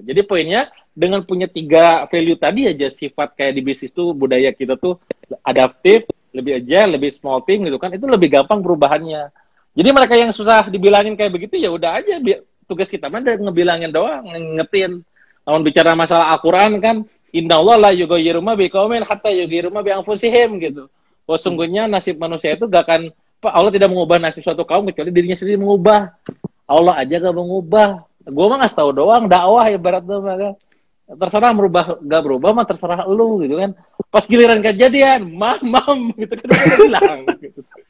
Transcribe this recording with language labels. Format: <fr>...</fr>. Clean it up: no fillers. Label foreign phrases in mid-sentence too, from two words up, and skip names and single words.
<id>Jadi poinnya dengan punya 3 value tadi aja sifat kayak di bisnis tuh budaya kita tuh adaptif, lebih agile, lebih</id> <en>small team</en> <id>gitu kan, itu lebih gampang perubahannya. Jadi mereka yang susah dibilangin kayak begitu ya udah aja tugas kita mah ngebilangin doang, ngingetin. Namun bicara masalah Al-Qur'an kan,</id> <ar>إن الله لا يغير ما بقوم حتى يغيروا ما بأنفسهم</ar> <id>gitu. Oh, sungguhnya nasib manusia itu gak akan, Allah tidak mengubah nasib suatu kaum kecuali dirinya sendiri mengubah. Allah aja gak mengubah. Gue mah ngasih tahu doang, dakwah ibaratnya mah. Terserah merubah, gak berubah mah terserah lu gitu kan. Pas giliran kejadian, mam gitu kan udah bilang gitu.</id>